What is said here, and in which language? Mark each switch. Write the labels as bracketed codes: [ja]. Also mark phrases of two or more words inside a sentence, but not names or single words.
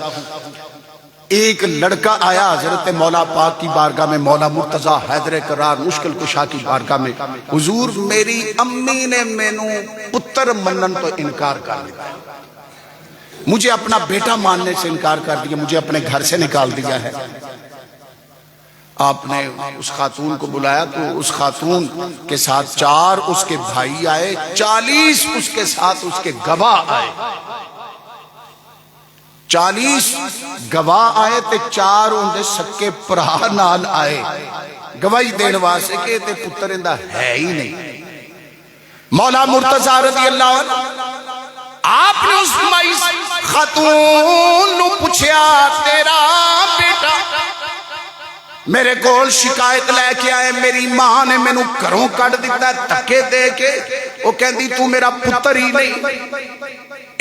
[ur] ایک لڑکا آیا حضرت مولا پاک کی بارگاہ میں، مولا مرتضیٰ حیدر کرار مشکل کشا کی بارگاہ میں، حضور میری امی نے [pa] مینوں پتر منن تو [ur] انکار کر دیا، مجھے اپنا بیٹا ماننے سے انکار کر دیا، مجھے اپنے گھر سے نکال دیا ہے۔ آپ نے اس خاتون کو بلایا تو اس خاتون کے ساتھ 4 اس کے بھائی آئے، 40 اس کے ساتھ اس کے گواہ آئے، 40 گواہ آئے [pa] تے 4 اندے سکے پرا نال آئے گواہی دین واسطے کہ تے پتر اندہ ہے ہی نہیں۔ مولا مرتضیٰ رضی اللہ عنہ آپ نے اس مائی خاتون نو پوچھیا تیرا بیٹا میرے کول شکایت لے کے آئے، میری ماں نے میں نو گھروں کٹ دیتا ہے تکے دے کے، وہ کہندی تو میرا پتر ہی نہیں۔